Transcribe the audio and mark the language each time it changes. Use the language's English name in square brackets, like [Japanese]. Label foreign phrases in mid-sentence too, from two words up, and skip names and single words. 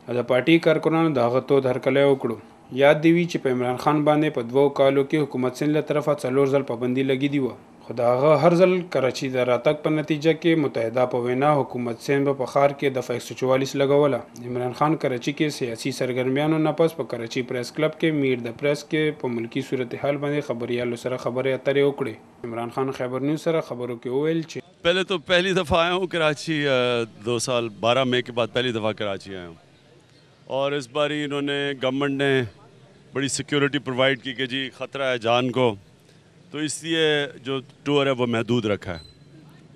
[Pashto] د پارټي کارکونانو د هغه تود هرکلی وکړو. یاد دی وي چې په عمران خان باندې په 2 کالو کې حکومت سند له طرفه 4 ځل پابندي لګېدې وه، خو د هغه هر ځل کراچي د راتګ په نتیجه کې متحده په وینا حکومت سند په ښار کې دفعه 144 لګوله. عمران خان کراچي کې سیاسي سرګرمیانو نه پس په کراچي پریس کلب کې میر د پریس کې په ملکی صورتحال باندې خبريالو سره خبرې اترې وکړې. عمران خان خیبر نیوز سره خبرو کې وویل چې [Urdu] پہلے تو پہلی دفعہ آیا ہوں کراچی، 2 سال 12 مئی کے بعد پہلی دفعہ کراچی آیا ہوں، اور اس بار انہوں نے گورنمنٹ نے بڑی سیکیورٹی پرووائڈ کی کہ جی خطرہ ہے جان کو، تو اس لیے جو ٹور ہے وہ محدود رکھا ہے.